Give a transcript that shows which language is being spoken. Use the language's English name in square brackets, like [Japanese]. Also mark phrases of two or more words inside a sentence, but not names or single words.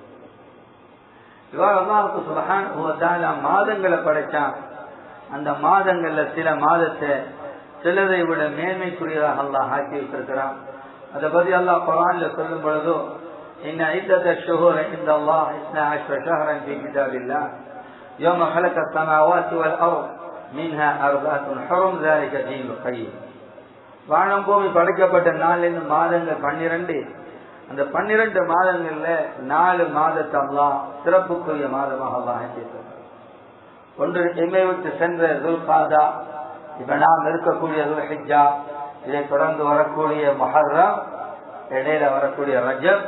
[Tamil] இவ்வாறு அல்லாஹ் [Arabic] سبحانه وتعالى [Tamil] மாதங்களை படைச்சான். அந்த மாதங்கள்ல சில மாதத்தை சிலரை விட மேன்மைக்குரியதாக அல்லாஹ் ஆக்கி வைத்திருக்கிறான். அதை பத்தி அல்லாஹ் குர்ஆன்ல சொல்லும் பொழுது: [Arabic] إن عدة الشهور عند الله 12 شهرا في كتاب الله يوم خلق السماوات والأرض منها أربعة حرم ذلك دين القيم. [Tamil] வானம் பூமி படைக்கப்பட்ட நாளிலிருந்து மாதங்கள் 12. அந்த 12 மாதங்கள்ல 4 மாதத்தை அல்லாஹ் சிறப்புக்குரிய மாதமாக அல்லாஹ் ஆக்கியிருக்கிறார். ஒன்று எம்மை விட்டு சென்ற துல்காதா, இப்ப நாம் இருக்கக்கூடிய துல்ஹிஜ்ஜா, இதை தொடர்ந்து வரக்கூடிய முஹர்ரம், இடையில வரக்கூடிய ரஜப்.